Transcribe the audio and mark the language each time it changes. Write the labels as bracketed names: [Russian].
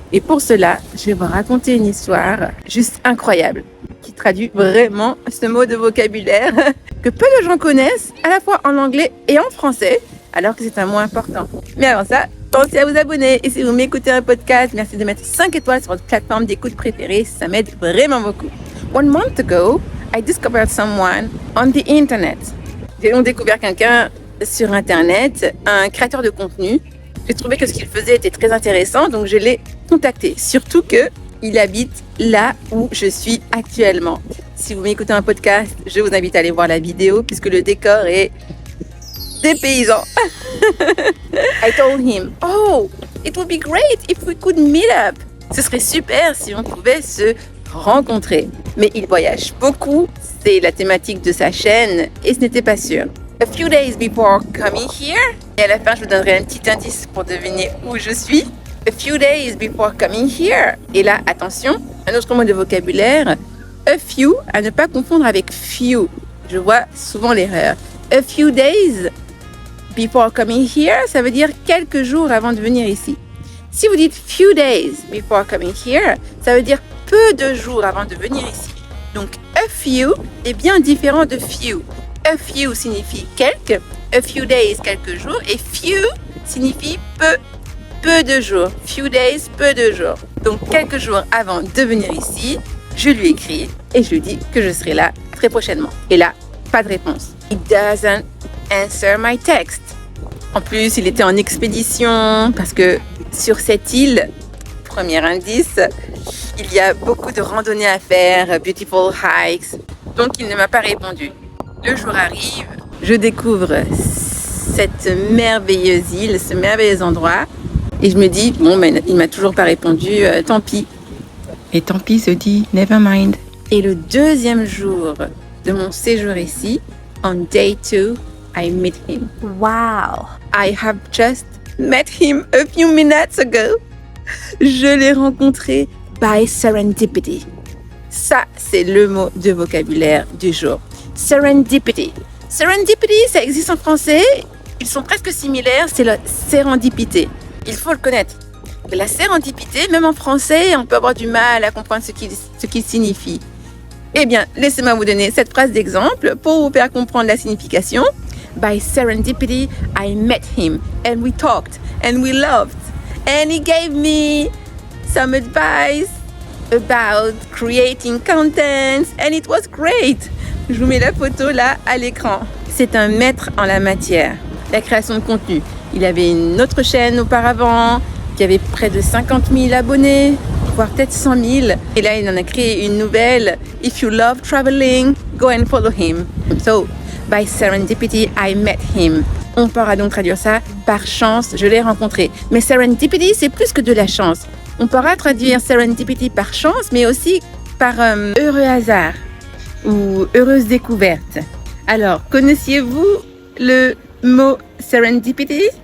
[French] Et pour cela, je vais vous raconter une histoire juste incroyable qui traduit vraiment ce mot de vocabulaire que peu de gens connaissent, à la fois en anglais et en français, alors que c'est un mot important. Mais avant ça, pensez à vous abonner. Et si vous m'écoutez un podcast, merci de mettre 5 étoiles sur votre plateforme d'écoute préférée. Ça m'aide vraiment beaucoup. [English] 1 month ago, I discovered someone on the internet. [French] J'ai donc découvert quelqu'un sur Internet, un créateur de contenu. J'ai trouvé que ce qu'il faisait était très intéressant, donc je l'ai contacté. Surtout qu'il habite là où je suis actuellement. Si vous m'écoutez un podcast, je vous invite à aller voir la vidéo puisque le décor est dépaysant. [English] I told him, oh, it would be great if we could meet up. [French] Ce serait super si on pouvait se rencontrer. Mais il voyage beaucoup, c'est la thématique de sa chaîne et ce n'était pas sûr. [English] A few days before coming here, [French] et à la fin je vous donnerai un petit indice pour deviner où je suis. [English] A few days before coming here, [French] et là attention, un autre mot de vocabulaire, a few, à ne pas confondre avec few. Je vois souvent l'erreur. [English] A few days before coming here, [French] ça veut dire quelques jours avant de venir ici. Si vous dites [English] few days before coming here, [French] ça veut dire peu de jours avant de venir ici. Donc a few est bien différent de few. A few signifie quelques, a few days quelques jours et few signifie peu de jours. [English] Few days, [French] peu de jours. Donc quelques jours avant de venir ici, je lui écris et je lui dis que je serai là très prochainement. Et là, pas de réponse. [English] He doesn't answer my text. [French] En plus, il était en expédition parce que sur cette île, premier indice, il y a beaucoup de randonnées à faire, [English] beautiful hikes. [French] Donc il ne m'a pas répondu. Le jour arrive, je découvre cette merveilleuse île, ce merveilleux endroit et je me dis, bon, mais il m'a toujours pas répondu, tant pis. Et tant pis se dit, [English] never mind. [French] Et le deuxième jour de mon séjour ici, [English] on day 2, I meet him. Wow! I have just met him a few minutes ago. [French] Je l'ai rencontré by serendipity. Ça, c'est le mot de vocabulaire du jour. Serendipity. Serendipity, ça existe en français. Ils sont presque similaires. C'est la sérendipité. Il faut le connaître. La sérendipité, même en français, on peut avoir du mal à comprendre ce qu'il signifie. Eh bien, laissez-moi vous donner cette phrase d'exemple pour vous faire comprendre la signification. [English] By serendipity, I met him and we talked and we loved and he gave me some advice about creating contents and it was great. [French] Je vous mets la photo là à l'écran. C'est un maître en la matière, la création de contenu. Il avait une autre chaîne auparavant qui avait près de 50 000 abonnés, voire peut-être 100 000. Et là, il en a créé une nouvelle. [English] If you love traveling, go and follow him. So, by serendipity, I met him. [French] On pourra donc traduire ça par chance, je l'ai rencontré. Mais serendipity, c'est plus que de la chance. On pourra traduire serendipity par chance, mais aussi par heureux hasard ou heureuse découverte. Alors, connaissiez-vous le mot serendipity?